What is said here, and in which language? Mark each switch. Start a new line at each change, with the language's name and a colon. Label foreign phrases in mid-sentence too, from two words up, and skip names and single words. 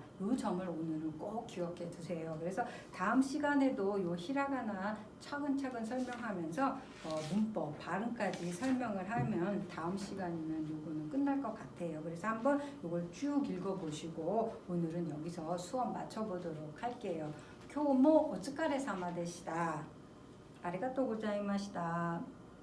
Korean: 이 점을 오늘은 꼭 기억해 두세요. 그래서 다음 시간에도 요 히라가나 차근차근 설명하면서 문법, 발음까지 설명을 하면 다음 시간이면 요거는 끝날 것 같아요. 그래서 한번 요걸 쭉 읽어보시고 오늘은 여기서 수업 마쳐보도록 할게요.
Japanese: 今日もお疲れ様でした。ありがとうございました。